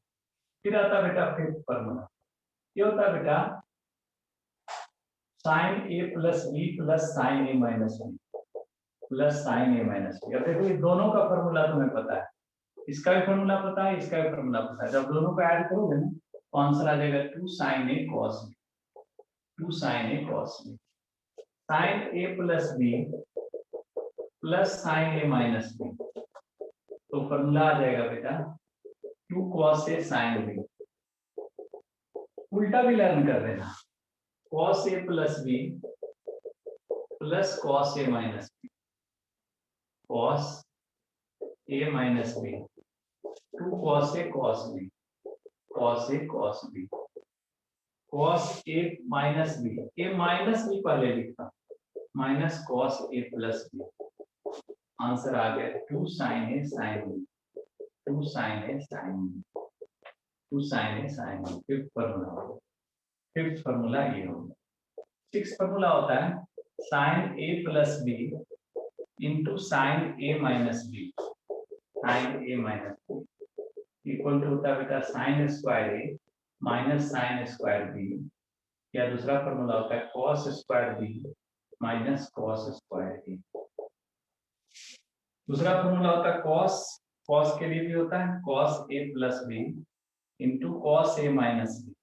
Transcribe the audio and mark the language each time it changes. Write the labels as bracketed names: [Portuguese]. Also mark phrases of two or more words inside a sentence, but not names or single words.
[Hindi] फिर आता बेटा 5th फार्मूला, ये होता है बेटा [English] sine a plus b plus sine a minus b plus sine a minus b. [Hindi] अब देखो ये दोनों का फार्मूला तुम्हें पता है, इसका भी फार्मूला पता है, इसका भी फार्मूला पता है। जब दोनों को ऐड करोगे ना तो आंसर आ जाएगा [English] 2 sin a cos b, 2 sin a cos b। sin a plus b plus sin a minus b, [Hindi] तो फार्मूला आ जाएगा बेटा [English] 2 cos a sin b। [Hindi] उल्टा भी लर्न कर देना, [English] cos a plus b plus cos a minus b, cos a minus b, 2 cos a cos b, cos a cos b, cos a minus b, a minus b [Hindi] पहले लिखता [English] minus cos a plus b. [Hindi] आंसर आ गया [English] 2 sin a sin b, 2 sin a sin b, 2 sin a sin b। [Hindi] 5th फार्मूला, 5th फार्मूला ये होगा। [English] 6th [Hindi] फार्मूला होता है [English] sin a plus b into sin a minus b, sin a minus b equal to [Hindi] होता है बेटा [English] sin square a minus sin square b, [Hindi] या दूसरा फार्मूला होता है [English] cos square b minus cos square a. [Hindi] दूसरा फार्मूला होता है cos के लिए भी होता है [English] cos a plus b into cos a minus b.